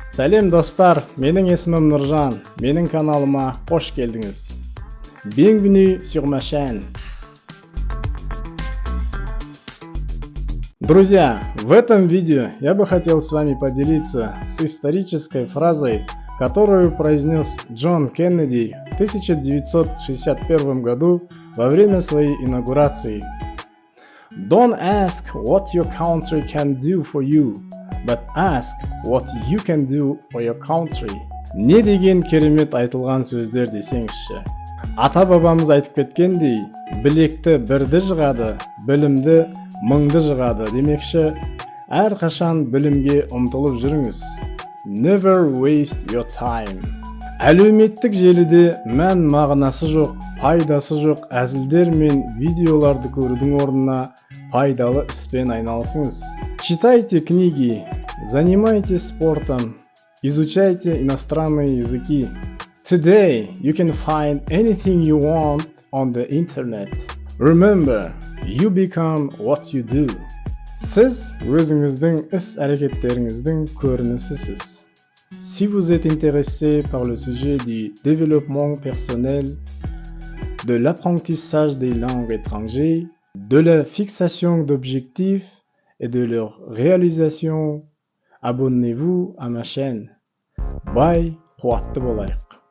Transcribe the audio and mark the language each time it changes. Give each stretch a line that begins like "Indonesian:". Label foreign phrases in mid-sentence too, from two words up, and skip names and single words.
Kazakh: Сәлем достар, менің есімім Нұржан, менің каналыма қош келдіңіз.
French: Bienvenue sur ma chaîne.
Russian: Друзья, в этом видео я бы хотел с вами поделиться с исторической фразой, которую произнес Джон Кеннеди в 1961 году во время своей инаугурации.
English: Don't ask what your country can do for you, but ask what you can do for your country.
Kazakh: Не деген керемет айтылған сөздер десеңізші. Ата-бабамыз айтып кеткендей, білекті бірді жығады, білімді мыңды жығады демекші, әрқашан білімге ұмтылып жүріңіз.
English: Never waste your time.
Kazakh: Әлеуметтік желіде мән мағынасы жоқ, пайдасы жоқ әзілдер мен видеоларды көрудің орнына пайдалы іспен айналысыңыз.
Russian: Читайте книги, занимайтесь спортом, изучайте иностранные языки.
English: Today you can find anything you want on the internet. Remember, you become what you do.
Kazakh: Сіз өзіңіздің іс-әрекеттеріңіздің көрінісісіз.
French: Si vous êtes intéressé par le sujet du développement personnel, de l'apprentissage des langues étrangères, de la fixation d'objectifs et de leur réalisation, abonnez-vous à ma chaîne.
Kazakh: Bye, қуатты болайық.